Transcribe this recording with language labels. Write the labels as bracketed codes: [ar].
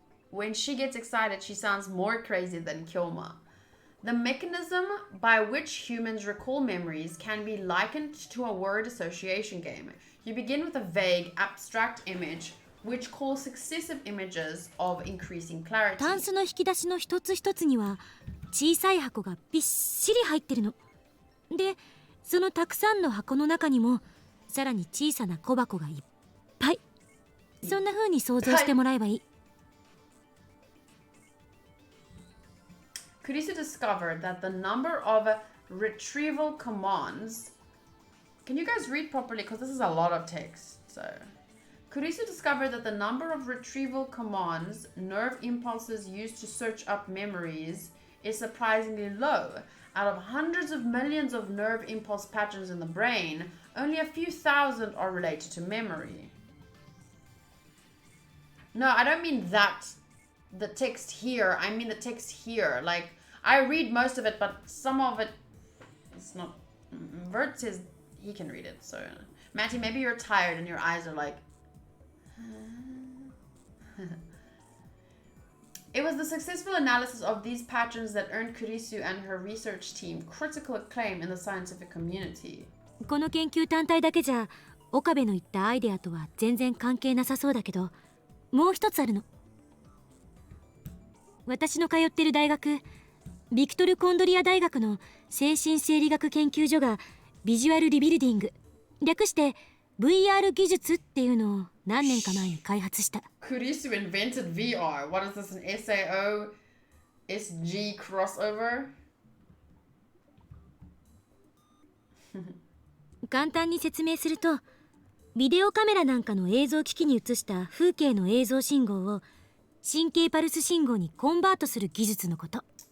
[en] When she gets excited, she sounds more crazy than Kilma. The mechanism by which humans recall memories can be likened to a word association game. You begin with a vague, abstract image, which calls successive images of increasing clarity. [ja] タンスの引き出しの一つ一つには小さい箱がびっしり入ってるので、そのたくさんの箱の中にもさらに小さな小箱がいっぱい。そんな風に想像してもらえばいい。 [en] Kulisi discovered that the number of retrieval commands. Can you guys read properly? Because this is a lot of text. So, Kulisi discovered that the number of retrieval commands, nerve impulses used to search up memories, is surprisingly low. Out of hundreds of millions of nerve impulse patterns in the brain, only a few thousand are related to memory. No, I don't mean that. The text here. I mean the text here. Like, I read most of it, but some of it, it's not. Vert says he can read it. So, Matty, maybe you're tired and your eyes are like. It was the successful analysis of these patterns that earned Kurisu and her research team critical acclaim in the scientific community. [ja] この研究単体だけじゃ岡部の言ったアイデアとは全然関係なさそうだけど、もう一つあるの。私の通ってる大学、ビクトル・コンドリア大学の精神生理学研究所がビジュアルリビルディング、略して VR 技術っていうのを何年か前に開発した。 [en] Kurisu invented VR. What is this, an SAO SG crossover? [ja] 簡単に説明すると、ビデオカメラなんかの映像機器に映した風景の映像信号を神経パルス信号にコンバートする技術のこと。